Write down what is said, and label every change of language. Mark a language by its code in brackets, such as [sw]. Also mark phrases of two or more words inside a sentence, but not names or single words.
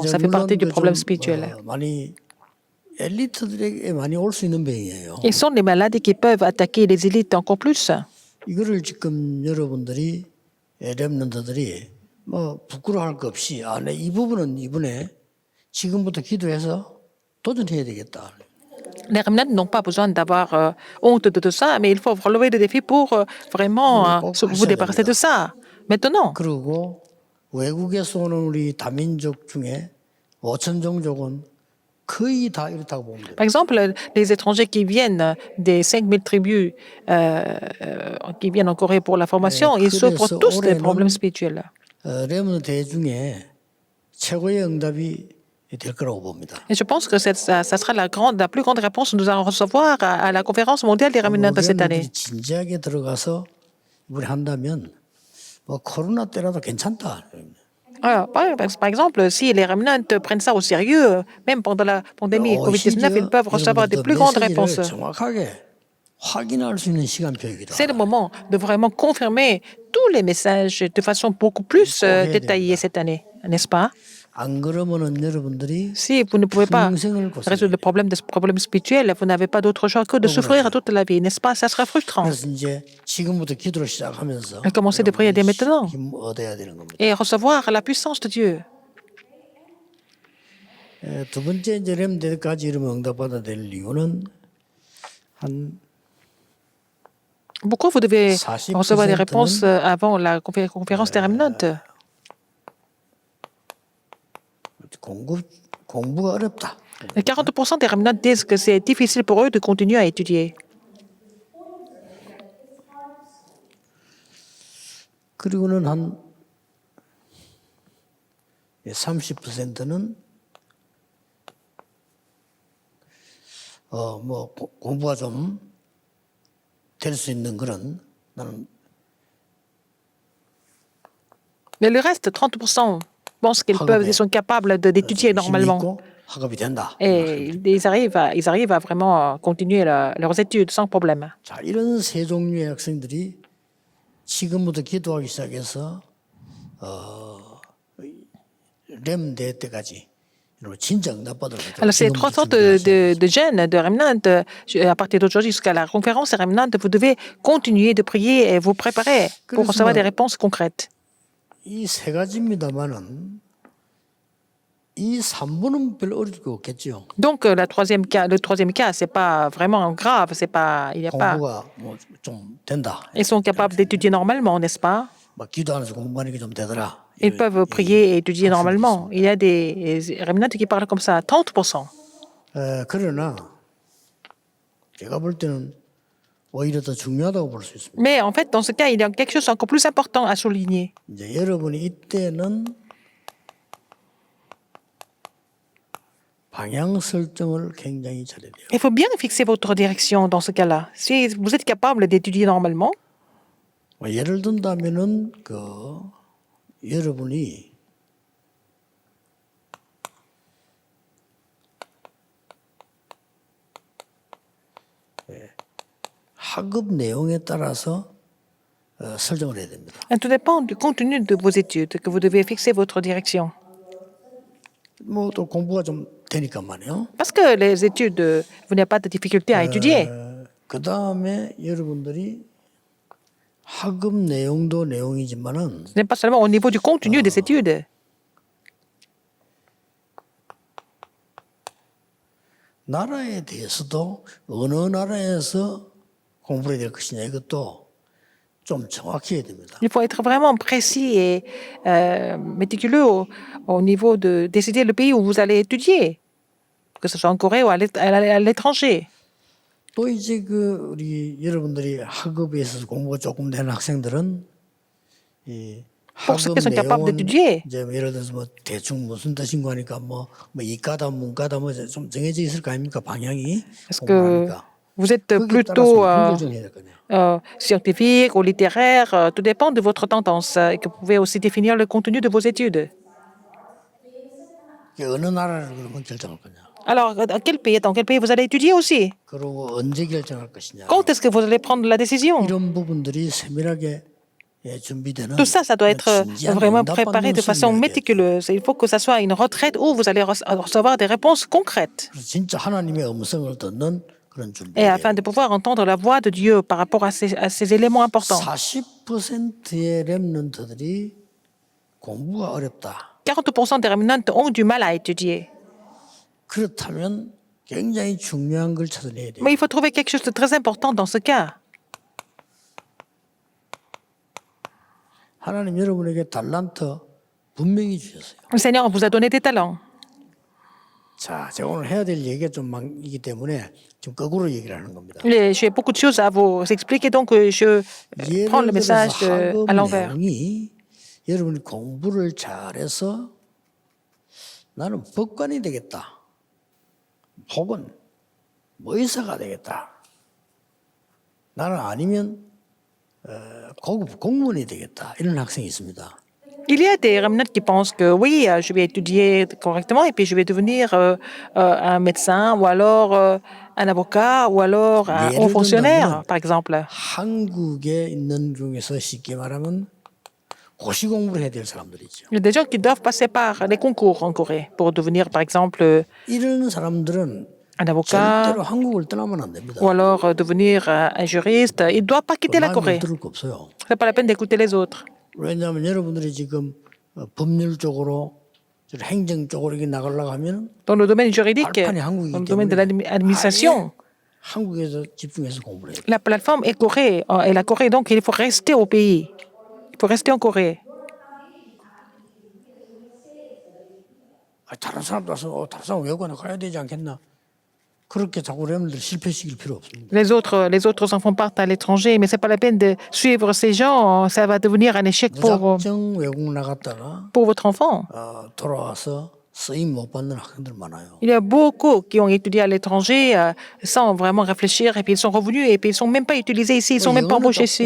[fr] Ça fait partie du problème spirituel. [ko] 많이 엘리트들에게 많이 올 수 있는 병이에요. [fr] Ils sont des maladies qui peuvent attaquer les élites encore plus. [ko] 이거를 지금 여러분들이 렘넌트들이 뭐 부끄러워할 거 없이 이 부분은 이번에 지금부터 기도해서 도전해야 되겠다. [fr] Les remnants n'ont pas besoin d'avoir honte de tout ça, mais il faut relever des défis pour vraiment vous débarrasser de ça. Maintenant. [ko] 그리고 외국에서 오는 우리 다민족 중에 5천 종족은 거의 다 이렇다고 보면 돼요. [fr] Par exemple, les étrangers qui viennent des 5000 tribus qui viennent en Corée pour la formation, ils souffrent tous des problèmes spirituels. [ko] 렘넌트 대회 중에 최고의 응답이 될 거라고 봅니다. [fr] Et je pense que ça sera la plus grande réponse que nous allons recevoir à la conférence mondiale des remnants de cette année. [ko] 진지하게 들어가서 우리 한다면 뭐 코로나 때라도 괜찮다. [fr] Alors, par exemple, si les remnants prennent ça au sérieux, même pendant la pandémie COVID-19, ils peuvent recevoir des plus grandes réponses. [ko] 정확하게 확인할 수 있는 시간표이기도 [fr] C'est le moment de vraiment confirmer tous les messages de façon beaucoup plus détaillée cette année, n'est-ce pas? [ko] 안 그러면은 여러분들이 [fr] Si vous ne pouvez pas [ko] 평생을 [fr] résoudre le problème spirituel, vous n'avez pas d'autre choix que de souffrir toute la vie, n'est-ce pas? Ça sera frustrant. [ko] 그래서 이제 지금부터 기도를 시작하면서 [fr] Commencez de prier dès maintenant [ko] 힘 얻어야 되는 겁니다. [fr] et recevoir la puissance de Dieu. [ko] 두 번째 이제 렘데까지 이러면 응답받아야 될 이유는 한 [fr] Pourquoi vous devez 40% recevoir des réponses avant la conférence des remnants? [ko] 공부가 어렵다. [fr] 40% des remnants disent que c'est difficile pour eux de continuer à étudier. [ko] 그리고는 한 30%는 뭐 공부가 좀 될 수 있는 그런 나는 [fr] Mais le reste, 30%, pensent qu'ils peuvent, ils sont capables d'étudier normalement. [ko] 학업이 된다. [fr] Et ils arrivent à vraiment continuer leurs études sans problème. [ko] 자, 이런 세 종류의 학생들이 지금부터 기도하기 시작해서 렘 대회 때까지 여러분 진짜 응답받을 수 있다. [fr] Alors, ces trois sortes de jeunes, de remnant, à partir d'aujourd'hui jusqu'à la conférence remnant, vous devez continuer de prier et vous préparer pour recevoir des réponses concrètes. [ko] 이세 가지입니다만은 이 3번은 별로 어려울 게 없겠죠. [fr] Donc, le troisième cas, c'est pas vraiment grave, c'est pas, il y a pas. [ko] 공부가 뭐좀 된다. [fr] Ils sont capables d'étudier normalement, n'est-ce pas? [ko] 막 기도하면서 공부하는 게 좀 되더라. [fr] Ils peuvent prier et étudier normalement. Il y a des remnants qui parlent comme ça, 30%. [ko] 그러나 제가 볼 때는 오히려 더 중요하다고 볼 수 있습니다. [fr] Mais en fait, dans ce cas, il y a quelque chose encore plus important à souligner. [ko] 이제 여러분이 이때는 방향 설정을 굉장히 잘해야 돼요. [fr] Il faut bien fixer votre direction dans ce cas-là. Si vous êtes capable d'étudier normalement, [ko] 뭐 예를 든다면은 여러분이 학업 내용에 따라서 설정을 해야 됩니다. [fr] tout dépend du contenu de vos études que vous devez fixer votre direction. [ko] 뭐 또 공부가 좀 되니까 말이에요. [fr] Parce que les études, vous n'avez pas de difficulté à étudier. [ko] 그 다음에 여러분들이 학업 내용도 내용이지만은 [fr] Ce n'est pas seulement au niveau du contenu des études. [ko] 나라에 대해서도 어느 나라에서 공부를 해야 될 것이냐 이것도 좀 정확히 해야 됩니다. [fr] Il faut être vraiment précis et méticuleux au niveau de décider le pays où vous allez étudier, que ce soit en Corée ou à l'étranger. [ko] 또 이제 우리 여러분들이 학업에 있어서 공부가 조금 되는 학생들은 이 [fr] Pour ceux [ko] 학업 [fr] qui sont capables [ko] 내용은 [fr] d'étudier, [ko] 이제 예를 들어서 뭐 대충 무슨 뜻인가 하니까 뭐 이과다 문과다 뭐 좀 정해져 있을 거 아닙니까 방향이 [fr] est-ce que [ko] 공부하니까 [fr] vous êtes [ko] 거기에 따라서 [fr] plutôt [ko] 분별정해야 될 거냐. [fr] scientifique ou littéraire, tout dépend de votre tendance et que vous pouvez aussi définir le contenu de vos études. [ko] 어느 나라를 그러면 결정할 거냐. [fr] Alors, dans quel pays vous allez étudier aussi? [ko] 그리고 언제 결정할 것이냐. [fr] Quand est-ce que vous allez prendre la décision? [ko] 이런 부분들이 세밀하게 준비되는 [fr] Tout ça, ça doit être [ko] 진지한 [fr] vraiment [ko] 응답받는 [fr] préparé de façon [ko] 수준이어야 돼요. [fr] méticuleuse. Il faut que ça soit une retraite où vous allez recevoir des réponses concrètes. [ko] 그래서 진짜 하나님의 음성을 듣는 그런 [fr] Et [ko] 준비예요. [fr] afin de pouvoir entendre la voix de Dieu par rapport à ces éléments importants. [ko] 40%의 렘넌트들이 공부가 어렵다. [fr] 40% des remnants ont du mal à étudier. [ko] 그렇다면 굉장히 중요한 걸 찾아내야 돼요. [fr] Mais il faut trouver quelque chose de très important dans ce cas. [ko] 하나님 여러분에게 달란트 분명히 주셨어요. [fr] Le Seigneur vous a donné des talents. [ko] 자, 제가 오늘 해야 될 얘기가 좀 많기 때문에 지금 거꾸로 얘기를 하는 겁니다. [fr] J'ai beaucoup de choses à vous expliquer, donc je prends le [ko] 예를 [fr] message [ko] 들어서 학업 [fr] à l'envers. [ko] 내용이 여러분이 공부를 잘해서 나는 법관이 되겠다. 혹은 뭐 의사가 되겠다. 나는 아니면 고급 공무원이 되겠다. 이런 학생이 있습니다. [fr] Il y a des remnants qui pensent que oui, je vais étudier correctement et puis je vais devenir un médecin ou alors un avocat ou alors un haut fonctionnaire, par exemple. [ko] 한국에 있는 중에서 쉽게 말하면 고시 공부를 해야 될 사람들이죠. [fr] Il y a des gens qui doivent passer par les concours en Corée pour devenir, par exemple, [ko] 이런 사람들은 [fr] un avocat [ko] 절대로 한국을 떠나면 안 됩니다. [fr] ou alors devenir un juriste. Ils ne doivent pas quitter la [ko] 말을 [fr] Corée. [ko] 들을 거 없어요. [fr] Ce n'est pas la peine d'écouter les autres. [ko] 왜냐하면 여러분들이 지금 법률 쪽으로 행정 쪽으로 이렇게 나가려고 하면 [fr] Dans le domaine juridique, [ko] 발판이 한국이기 [fr] dans le domaine de [ko] 때문에 [fr] l'administration, [ko] 한국에서 집중해서 공부를 해요. [fr] la plateforme est Corée, et la Corée, donc il faut rester au pays. Il faut rester en Corée. [ko] 다른 사람도 와서 다른 사람 외국에 가야 되지 않겠나? 그렇게 자꾸 렘들 실패시킬 필요 없습니다. [fr] Les autres enfants partent à l'étranger, mais c'est pas la peine de suivre ces gens. Ça va devenir un échec [ko] 무작정 외국 나갔다가 [fr] pour votre enfant. [ko] 돌아와서 쓰임 못 받는 학생들 많아요. [fr] Il y a beaucoup qui ont étudié à l'étranger sans vraiment réfléchir, et puis ils sont revenus, et puis ils sont même pas utilisés ici, ils sont même pas embauchés ici.